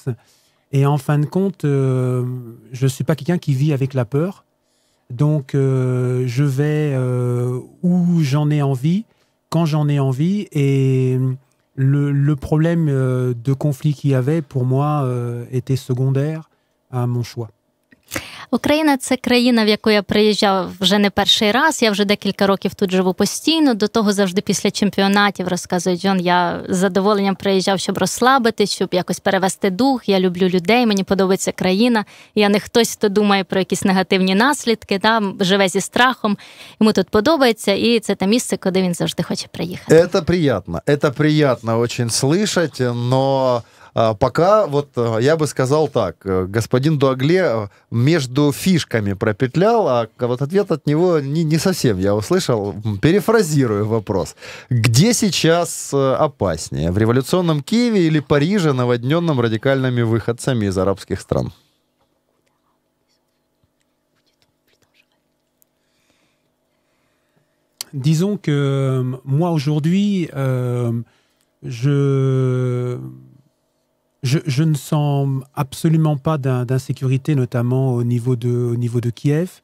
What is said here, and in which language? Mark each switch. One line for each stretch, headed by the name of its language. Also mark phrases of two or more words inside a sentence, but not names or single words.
French: Et en fin de compte, je ne suis pas quelqu'un qui vit avec la peur. Donc, je vais où j'en ai envie, quand j'en ai envie, et le problème de conflit qu'il y avait, pour moi, était secondaire à mon choix.
Ukrainian: Україна – це країна, в яку я приїжджав вже не перший раз. Я вже декілька років тут живу постійно. До того завжди після чемпіонатів, розказує Джон, я з задоволенням приїжджав, щоб розслабитись, щоб якось перевести дух. Я люблю людей, мені подобається країна. Я не хтось, хто думає про якісь негативні наслідки, живе зі страхом. Йому тут подобається, і це те місце, куди він завжди хоче приїхати.
Russian: Это приятно очень слышать, но... Пока, вот я бы сказал так, господин Дуагле между фишками пропетлял, а вот ответ от него не совсем я услышал. Перефразирую вопрос. Где сейчас опаснее? В революционном Киеве или Париже, наводненном радикальными выходцами из арабских стран?
French: Disons que moi aujourd'hui, Je ne sens absolument pas d'insécurité, notamment au niveau de Kiev.